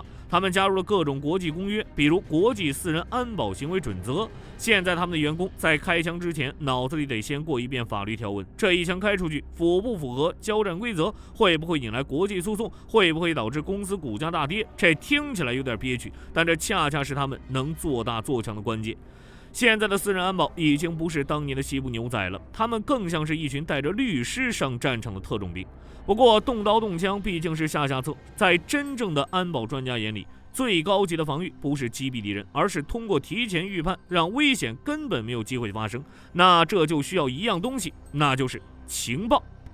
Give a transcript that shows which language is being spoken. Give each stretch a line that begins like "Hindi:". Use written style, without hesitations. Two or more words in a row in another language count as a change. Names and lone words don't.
Chinese: 他們加入了各種國際公約，比如国際私人安保行为準则。現在他們的員工在開槍之前，腦子裡得先過一遍法律條文，這一槍開出去符不符合交戰規則，會不會引來國際訴訟，會不會導致公司股價大跌。這聽起來有點憋屈，但這恰恰是他們能做大做強的關鍵。現在的私人安保已經不是當年的西部牛仔了，他們更像是一群带着律師上戰場的特種兵。不過動刀動槍畢竟是下策，在真正的安保專家眼裡，最高級的防禦不是擊斃敵人，而是通過提前預判，讓危險根本沒有機會發生。那這就需要一樣東西，那就是情報。